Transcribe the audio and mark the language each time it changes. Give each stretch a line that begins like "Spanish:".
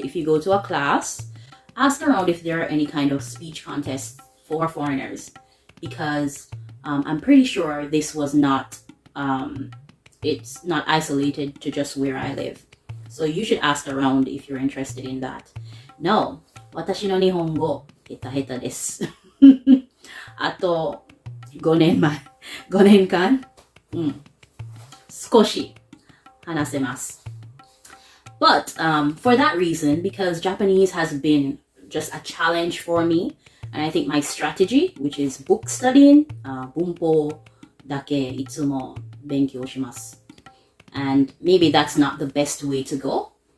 English: If you go to a class, ask around if there are any kind of speech contests for foreigners. Because I'm pretty sure this was not, it's not isolated to just where I live. So you should ask around if you're interested in that.
Japanese: No, 私の日本語、下手下手です。あと、5年間、少し話せます。
English: But for that reason, because Japanese has been just a challenge for me, and I think my strategy, which is book studying,
Japanese: bunpo dake itsumo benkyou shimasu,
English: and maybe that's not the best way to go.